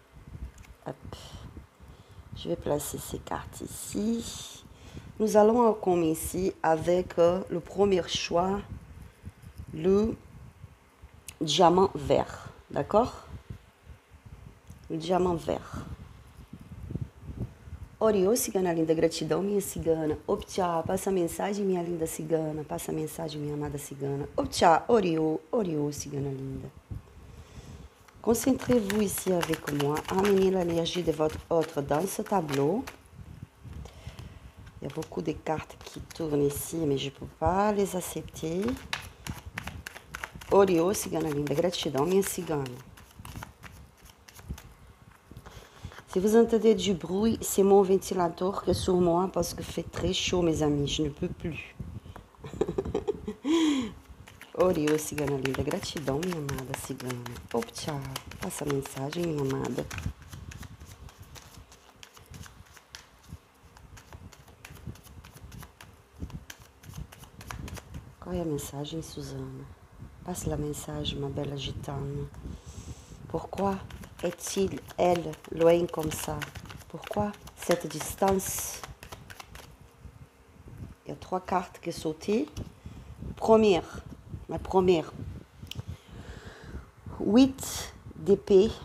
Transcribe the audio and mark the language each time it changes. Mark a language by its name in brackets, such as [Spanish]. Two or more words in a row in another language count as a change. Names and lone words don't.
[French] Hop. Je vais placer ces cartes ici. Nous allons commencer avec le premier choix, le diamant vert. D'accord? O diamant vert. [Portuguese] Oriô, cigana linda, gratidão, minha cigana. Optcha, passa a mensagem, minha linda cigana. Passa a mensagem, minha amada cigana. Optcha, Oriô, cigana linda. [French] Concentrez-vous ici avec moi. Amenez l'énergie de votre autre dans ce tableau. Il y a beaucoup de cartes qui tournent ici, mais je ne peux pas les accepter. [Portuguese] Oriô, cigana linda, gratidão, minha cigana. [French] Si vous entendez du bruit, c'est mon ventilateur qui est sur moi parce que fait très chaud, mes amis. Je ne peux plus. [Portuguese] Oriô, cigana linda. Gratidão, minha amada cigana. Optcha, passa a mensagem, minha amada. Qual é a mensagem, Suzana? [French] Passe la mensagem, ma belle gitane. Pourquoi est-il, elle, loin comme ça? Pourquoi cette distance? Il y a 3 cartes qui sont sautées. La première. 8 d'épée.